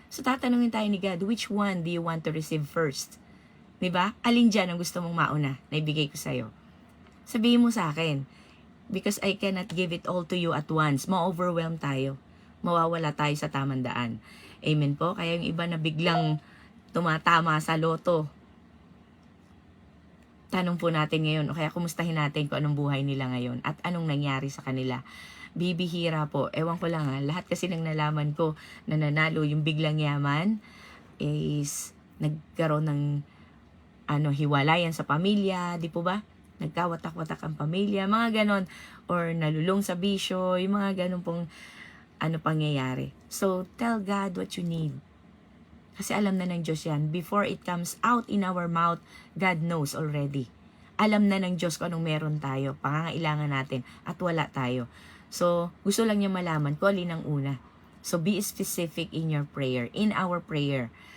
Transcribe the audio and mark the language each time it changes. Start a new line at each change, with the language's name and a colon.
Filipino: So tatanungin tayo ni God,
English: which one do you want to receive first?
Filipino: Di ba? Alin dyan ang gusto mong mauna na ibigay ko sa'yo? Sabihin mo sa akin,
English: because I cannot give it all to you at once.
Filipino: Ma-overwhelm tayo. Mawawala tayo sa tamang daan. Amen po? Kaya yung iba na biglang tumatama sa loto, tanong po natin ngayon, o kaya kumustahin natin kung anong buhay nila ngayon at anong nangyari sa kanila. Bibihira po. Ewan ko lang lahat kasi nang nalaman ko na nanalo yung biglang yaman is nagkaroon ng hiwalayan sa pamilya, di po ba? Nagkawatak-watak ang pamilya, mga ganon. Or nalulong sa bisyo, yung mga ganon pong pangyayari.
English: So, tell God what you need.
Filipino: Kasi alam na ng Diyos yan.
English: Before it comes out in our mouth, God knows already.
Filipino: Alam na ng Diyos kung anong meron tayo, pangangailangan natin, at wala tayo. So, gusto lang niya malaman kung alin ang una.
English: So, be specific in your prayer, in our prayer.